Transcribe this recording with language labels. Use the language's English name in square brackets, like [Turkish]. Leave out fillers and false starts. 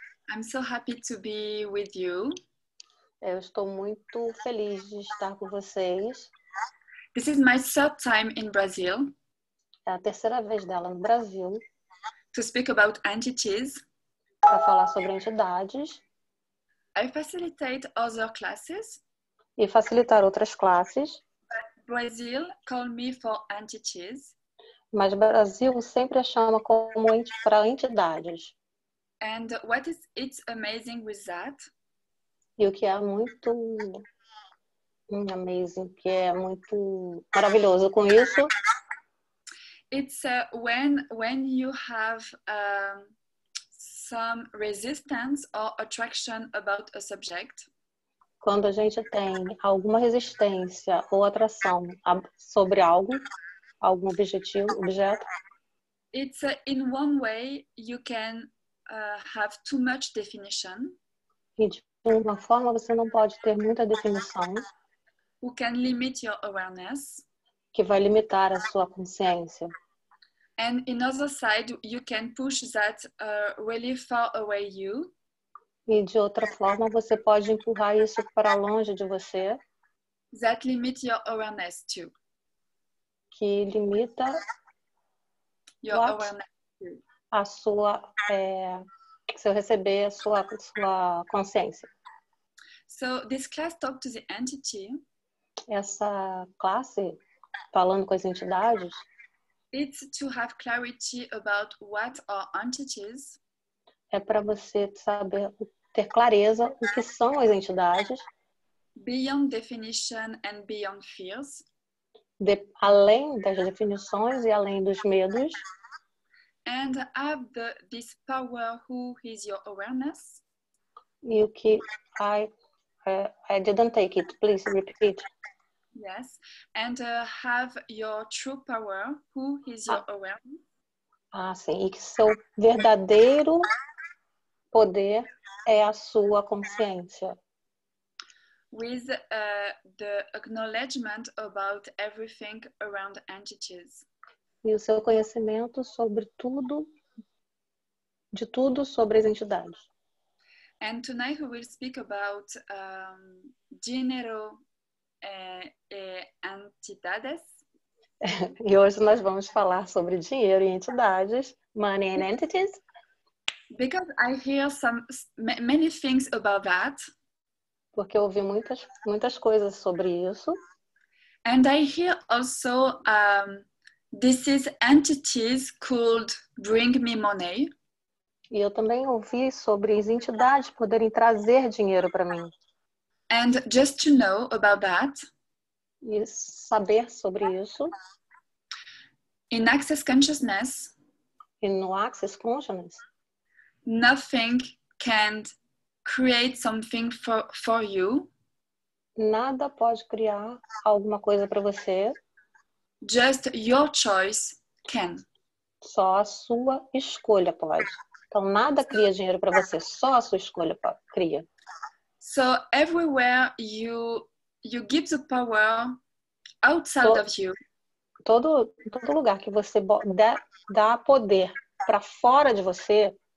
[English] I'm so happy to be with you. [Portuguese] Eu estou muito feliz de estar com vocês. [English] This is my third time in Brazil [Portuguese] É a terceira vez dela no Brasil [English] to speak about entities. [Portuguese] para falar sobre entidades [English] I facilitate other classes. [Portuguese] e facilitar outras classes, [English] Brazil call me for entities. [Portuguese] mas o Brasil sempre a chama como para entidades. [English] And what is it's amazing with that? [Portuguese] E o que é muito amazing, que é muito maravilhoso com isso, [English] It's when you have some resistance or attraction about a subject. [Portuguese] quando a gente tem alguma resistência ou atração sobre algo, algum objeto, [English] It's in one way you can have too much definition. [Portuguese] e de uma forma você não pode ter muita definição, [English] Who can limit your awareness. [Portuguese] que vai limitar a sua consciência. [English] And in other side, you can push that really far away you. [Portuguese] E de outra forma você pode empurrar isso para longe de você, [English] That limit your awareness too. [Portuguese] que limita [English] Your awareness too. [Portuguese] a sua, se eu receber a sua consciência. [English] So this class talk to the entity. [Portuguese] Essa classe, falando com as entidades, [English] It's to have clarity about what are entities. [Portuguese] é para você saber, ter clareza o que são as entidades, [English] Beyond definition and beyond fears. [Portuguese] Além das definições e além dos medos, [English] And have this power who is your awareness. [Portuguese] e o que [English] I didn't take it, please repeat. Yes, and have your true power who is your awareness. [Portuguese] Sim, e que seu verdadeiro poder é a sua consciência. [English] With the acknowledgement about everything around entities. [Portuguese] E o seu conhecimento sobre tudo, de tudo sobre as entidades. [English] And tonight we will speak about dinero entidades. [Portuguese] E hoje nós vamos falar sobre dinheiro e entidades, [English] money and entities. Because I hear many things about that. [Portuguese] Porque eu ouvi muitas coisas sobre isso. [English] And I hear also this is entities could bring me money. [Portuguese] E eu também ouvi sobre as entidades poderem trazer dinheiro para mim. [English] And just to know about that. [Portuguese] E saber sobre isso. [English] In Access Consciousness. [Portuguese] E no Access Consciousness. [English] Nothing can create something for you. [Portuguese] Nada pode criar alguma coisa para você. [English] Just your choice can. [Portuguese] Só a sua escolha pode. Então nada cria dinheiro para você, só a sua escolha cria. [English] So everywhere you give the power outside of you. [Portuguese] Todo lugar que você dá poder para fora de você.